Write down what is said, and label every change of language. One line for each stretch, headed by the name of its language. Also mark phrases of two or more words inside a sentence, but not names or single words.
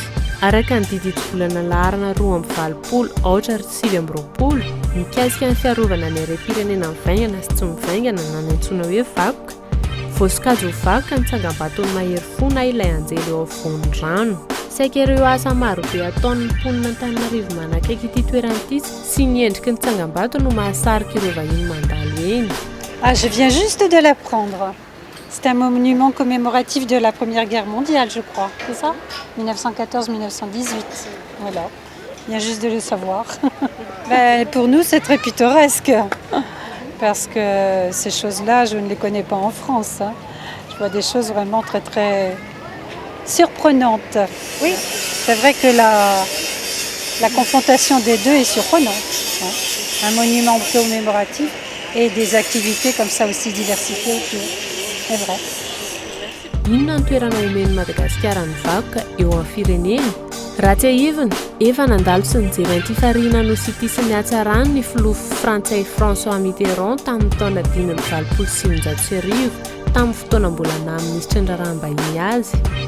Malagasy: Araka ny didijy-bolana laharana 2.20 mikasika ny fiarovana ny harem-pirenena mivaingana sy tsy mivaingana na ny antsoina hoe vakoka. Voasokajy ho vakoka ny tsangam-baton'ny mahery fo na ilay anjely eo afovoan'ny rano. Saika ireo asa maro be ataon'ny mponina Antananarivo manakaiky ity toerana ity sy ny endriky ny tsangam-bato no mahasarika ireo vahiny mandalo eny.
French: Je viens juste de l'apprendre. C'est un monument commémoratif de la Première Guerre mondiale, je crois. C'est ça 1914-1918. Voilà. Il vient juste de le savoir. Pour nous, c'est très pittoresque. Parce que ces choses-là, je ne les connais pas en France. Je vois des choses vraiment très, très surprenantes. Oui, c'est vrai que la confrontation des deux est surprenante. Un monument commémoratif et des activités comme ça aussi diversifiées autour. C'est vrai.
Malagasy: Inona no toerana omen'i Madagasikara ny vakoka eo amin'ny fireneny? Raha tsy ahivina, efa nandalo sy nijery an'ity fariana nosy ity sy nihatsarany ny filoha frantsay François Mitterrand tamin'ny taona 1995 tamin'ny fotoana mbola naministra ny raharaham-bahiny azy.